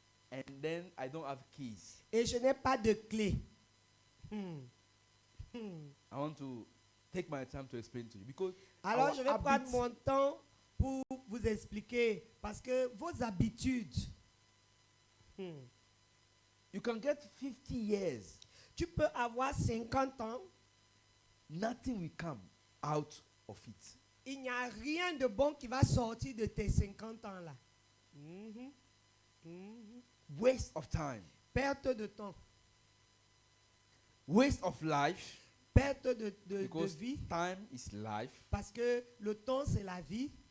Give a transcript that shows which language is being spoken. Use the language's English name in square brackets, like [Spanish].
[English] And then I don't have keys. [French] Et je n'ai pas de clé. [English] I want to take my time to explain to you because [French] Alors, [English] our [French] je vais prendre [English] habits- [French] mon temps pour vous expliquer. Parce que vos habitudes, [English] you can get 50 years. [French] tu peux avoir 50 ans, [English] Nothing will come out of it. [French] il n'y a rien de bon qui va sortir de tes 50 ans là. [English] Waste of time. [French] Perte de temps, [English] Waste of life. [French] perte de [English] Because [French] vie, [English] time is life. [French] parce que le temps c'est la vie.